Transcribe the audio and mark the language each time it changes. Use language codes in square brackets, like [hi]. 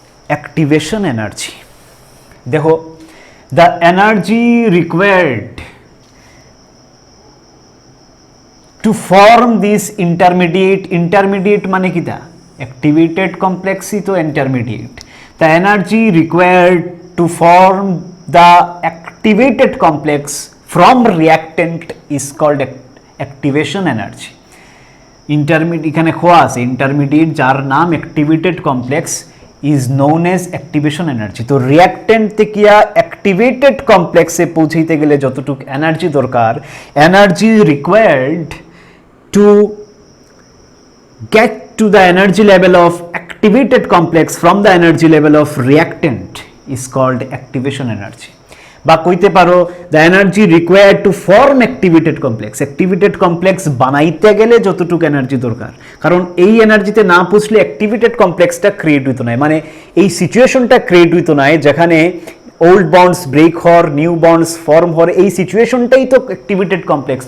[en] Activation energy. দেখো, the energy required to form this intermediate [bn] মানে কিতা? অ্যাক্টিভেটেড কমপ্লেক্সই তো intermediate. [en] The energy required to form the activated complex from reactant is called activation energy. [bn] Intermediate এখানে খোয়া আছে, intermediate যার নাম activated complex [en] Is known as activation energy. [bn] তো রিঅ্যাক্টেন্ট থেকে অ্যাক্টিভেটেড কমপ্লেক্সে পৌঁছাইতে গেলে যতটুকু এনার্জি দরকার, [en] Energy required to get to the energy level of activated complex from the energy level of reactant is called activation energy. [bn] বা কইতে পারো [en] the energy required to form activated complex [bn] বানাইতে গেলে যতটুকু এনার্জি দরকার, কারণ এই এনার্জিতে না পৌঁছলে অ্যাক্টিভেটেড কমপ্লেক্সটা ক্রিয়েট হইতো না, মানে এই সিচুয়েশনটা ক্রিয়েট হইতো না যেখানে ওল্ড বন্ডস ব্রেক হওয়ার, নিউ বন্ডস ফর্ম হওয়ার, এই সিচুয়েশনটাই তো অ্যাক্টিভেটেড কমপ্লেক্স।